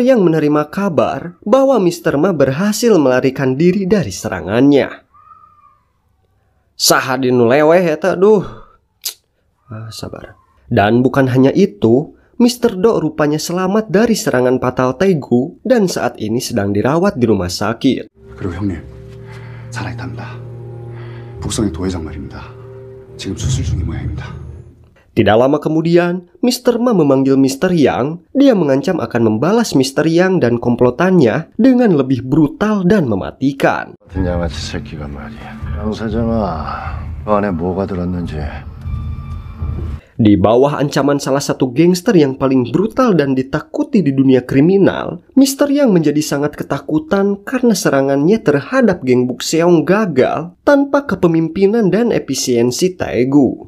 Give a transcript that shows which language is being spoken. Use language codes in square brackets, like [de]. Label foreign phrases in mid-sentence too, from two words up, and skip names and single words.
[id] Yang menerima kabar bahwa Mr. Ma berhasil melarikan diri dari serangannya. [su] Sahadin leweh eta duh. Sabar. [id] Dan bukan hanya itu, Mr. Do rupanya selamat dari serangan fatal Taegu dan saat ini sedang dirawat di rumah sakit. [ko] 그리고 형님, 살아있답니다. 북성의 도회장 말입니다. 지금 수술 중인 모양입니다. [id] Tidak lama kemudian, Mr. Ma memanggil Mr. Yang. Dia mengancam akan membalas Mr. Yang dan komplotannya dengan lebih brutal dan mematikan. [ko] 같은 양아치 새끼가 말이야. 양 사장아, 그 안에 뭐가 들었는지. [id] Di bawah ancaman salah satu gangster yang paling brutal dan ditakuti di dunia kriminal, Mr. Yang menjadi sangat ketakutan karena serangannya terhadap geng Bukseong gagal tanpa kepemimpinan dan efisiensi Taegu.